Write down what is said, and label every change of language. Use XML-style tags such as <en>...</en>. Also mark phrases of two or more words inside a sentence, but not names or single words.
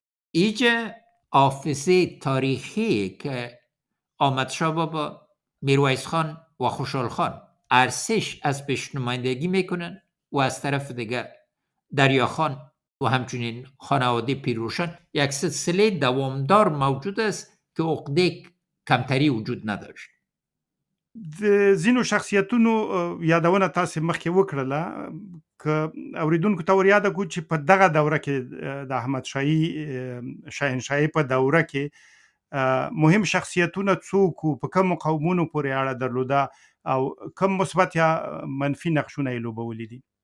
<fa>اینجا حافظه تاریخی که احمد شاه بابا، میرویس خان و خوشحال خان ارسش از پیش نمایندگی میکنن و از طرف دیگه دریا خان و همچنین خانواده پیروشان یک سلسله دوامدار موجود است که عقده کمتری وجود نداشت.</fa> <ps>د ځینو شخصیتونو یادونه تاسو مخکې وکړله که اوریدونکو ته ور یاد کو چې په دغه دوره کې د احمد شاهي شاهنشاهي په دوره کې مهم شخصیتونه څوک په کوم قومونو پورې اړه درلوده او کوم مثبت یا منفي نقشونه یې لوبولي دي؟</ps>